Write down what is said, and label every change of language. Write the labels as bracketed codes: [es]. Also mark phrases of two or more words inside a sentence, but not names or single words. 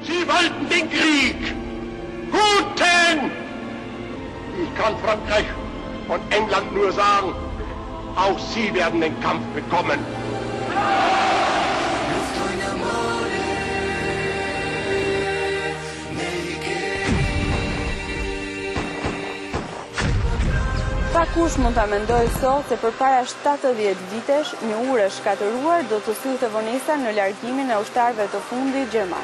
[de] wollten den Krieg. Guten! Ich kann Frankreich und England nur sagen, auch sie werden den Kampf bekommen. [sq] Pa kush mund ta mendoj sot se përpara 70 vitesh një ure shkatëruar do të sillte vonesa në largimin e ushtarëve të fundit gjerman.